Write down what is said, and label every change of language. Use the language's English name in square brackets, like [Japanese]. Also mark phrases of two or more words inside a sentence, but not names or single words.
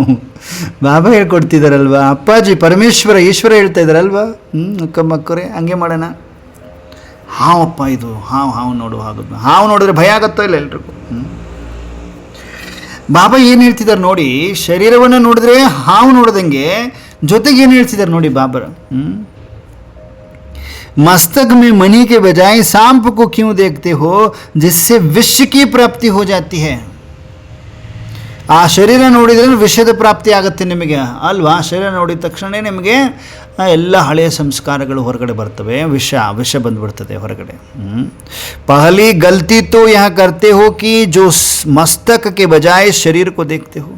[Kannada] ಬಾಬಾ ಹೇಳ್ಕೊಡ್ತಿದ್ದಾರಲ್ವ, ಅಪ್ಪಾಜಿ ಪರಮೇಶ್ವರ ಈಶ್ವರ ಹೇಳ್ತಾ ಇದ್ದಾರಲ್ವ. ಅಕ್ಕಮ್ಮಕ್ಕವ್ರೆ, ಹಂಗೆ ಮಾಡೋಣ. ಹಾವಪ್ಪ ಇದು, ಹಾವು ನೋಡುವ ಆಗೋದು. ಹಾವು ನೋಡಿದ್ರೆ ಭಯ ಆಗತ್ತೋ ಇಲ್ಲ ಎಲ್ರಿಗೂ? ಬಾಬಾ ಏನು ಹೇಳ್ತಿದ್ದಾರೆ ನೋಡಿ, ಶರೀರವನ್ನು ನೋಡಿದ್ರೆ ಹಾವು ನೋಡ್ದಂಗೆ ಜೊತೆಗೆ ಏನು ಹೇಳ್ತಿದ್ದಾರೆ ನೋಡಿ ಬಾಬರ. [Hindi] मस्तक में मनी के बजाय सांप को क्यों देखते हो जिससे विष की प्राप्ति हो जाती है. [Kannada] ಆ ಶರೀರ ನೋಡಿದ್ರೆ ವಿಷದ ಪ್ರಾಪ್ತಿ ಆಗುತ್ತೆ ನಿಮಗೆ ಅಲ್ವಾ? ಶರೀರ ನೋಡಿದ ತಕ್ಷಣ ನಿಮಗೆ ಎಲ್ಲ ಹಳೆಯ ಸಂಸ್ಕಾರಗಳು ಹೊರಗಡೆ ಬರ್ತವೆ, ವಿಷ ಬಂದುಬಿಡ್ತದೆ ಹೊರಗಡೆ. [Hindi] पहली गलती तो यह करते हो कि जो मस्तक के बजाय शरीर को देखते हो.